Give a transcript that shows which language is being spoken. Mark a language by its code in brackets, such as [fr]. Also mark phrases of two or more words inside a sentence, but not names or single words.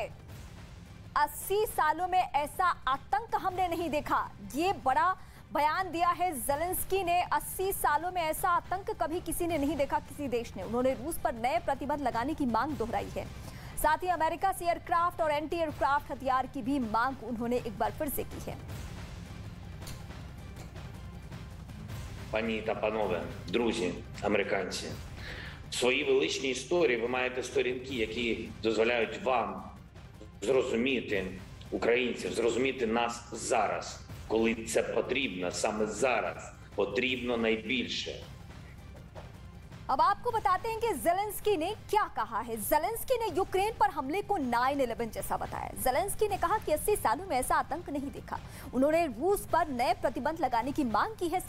[hi] 80 सालों में ऐसा आतंक हमने नहीं देखा। ये बड़ा बयान दिया है ज़ेलेंस्की ने। 80 सालों में ऐसा आतंक कभी किसी ने नहीं देखा, किसी देश ने। उन्होंने रूस पर नए प्रतिबंध लगाने की मांग दोहराई है। साथ ही अमेरिका से एयरक्राफ्ट और [en] anti aircraft [hi] हथियार की भी मांग उन्होंने एक बार फिर से की है। [uk] Пані та панове, друзі, американці, в своїй величній історії ви маєте сторінки, які дозволяють вам зрозуміти українців, зрозуміти нас зараз, коли це потрібно, саме зараз потрібно найбільше. [hi] अब आपको बताते हैं कि ज़ेलेंस्की ने क्या कहा है। ज़ेलेंस्की ने यूक्रेन पर हमले को 9/11 जैसा बताया। ज़ेलेंस्की ने कहा कि 80 सालों में ऐसा आतंक नहीं देखा। उन्होंने रूस पर नए प्रतिबंध लगाने की मांग की है।